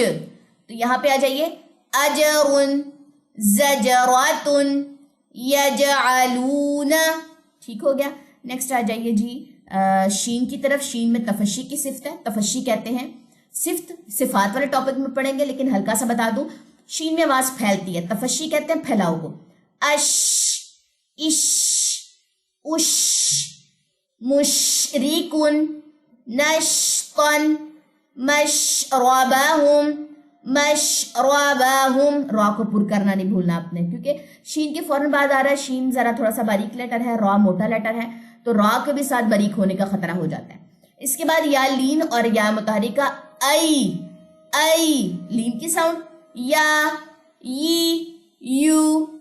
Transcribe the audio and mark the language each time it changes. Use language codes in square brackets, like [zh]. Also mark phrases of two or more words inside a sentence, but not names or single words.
[ur] تو یہاں پہ آ جائیے، اجرن، زجراتن، یجعلون. ٹھیک ہو گیا. نیکسٹ آ جائیے جی شین کی طرف. شین میں تفشی کی صفت ہے، تفشی کہتے ہیں. صفت صفات والے ٹاپک میں پڑھیں گے لیکن ہلکا سا بتا دوں، شین میں آواز پھیلتی ہے، تفشی کہتے ہیں پھیلاؤ کو. اش، اش، اش. مشرکن، نشطن، مشربہم، مشربہم. را کو پر کرنا نہیں بھولنا آپ نے، کیونکہ شین کے فوراً بعد آ رہا ہے. شین ذرا تھوڑا سا باریک لیٹر ہے، را موٹا لیٹر ہے، تو را کے بھی ساتھ باریک ہونے کا خطرہ ہو جاتا ہے. اس کے بعد یا لین اور یا متحرکہ. ای، ای لین کی ساؤنڈ. یا، ی، یو.